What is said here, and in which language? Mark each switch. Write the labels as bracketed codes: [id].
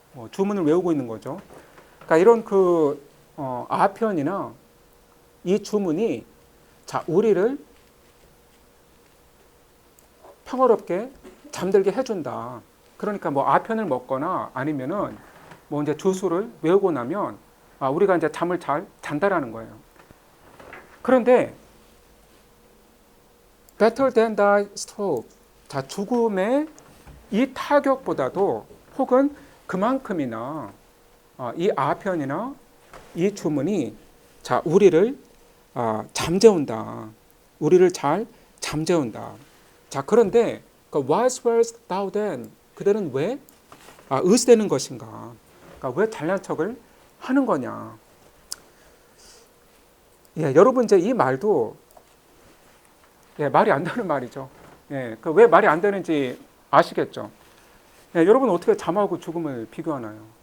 [ko] 주문을 외우고 있는 거죠. 그러니까 이런 그 아편이나 이 주문이 자, 우리를 평화롭게 잠들게 해준다. 그러니까 뭐 아편을 먹거나 아니면은 뭐 이제 주술을 외우고 나면 우리가 이제 잠을 잘 잔다라는 거예요. 그런데 [en] better than die stroke. [ko] 자, 죽음의 이 타격보다도 혹은 그만큼이나 이 아편이나 이 주문이 자, 우리를 잠재운다. 우리를 잘 잠재운다. 자, 그런데 그 [en] why swearest thou then? [ko] 그들은 왜 의스되는 것인가? 그러니까 왜 잘난 척을 하는 거냐? 예, 여러분 이제 이 말도 말이 안 되는 말이죠. 예, 그 왜 말이 안 되는지 아시겠죠? 예, 여러분 어떻게 잠하고 죽음을 비교하나요?